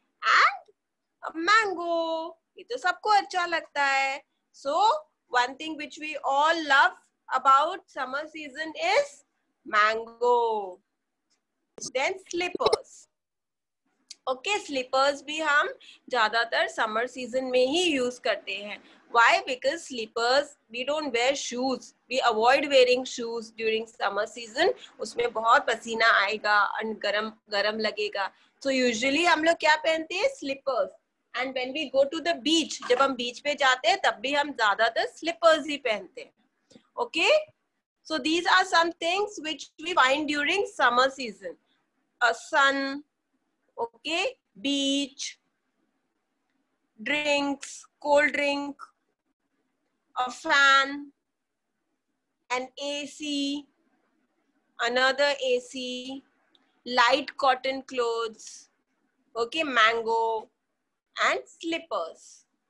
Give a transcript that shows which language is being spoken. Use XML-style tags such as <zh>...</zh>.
<en>And a mango.</en> <hi>ये तो सबको अच्छा लगता है.</hi> <en>So one thing which we all love about summer season is mango. Then slippers.</en> <hi>Okay, slippers भी हम ज़्यादातर summer season में ही use करते हैं.</hi> <en>Why? Because slippers, we don't wear shoes. We avoid wearing shoes during summer season.</en> <hi>उसमें बहुत पसीना आएगा और गरम लगेगा. So usually हम लोग क्या पहनते हैं?</hi> <en>Slippers. And when we go to the beach,</en> <hi>जब हम beach पे जाते हैं तब भी हम ज़्यादातर slippers ही पहनते हैं.</hi> <en>Okay? So these are some things which we find during summer season. a sun, okay, beach, drinks, cold drink, a fan, an AC, another AC, light cotton clothes, okay, mango, and slippers.</en>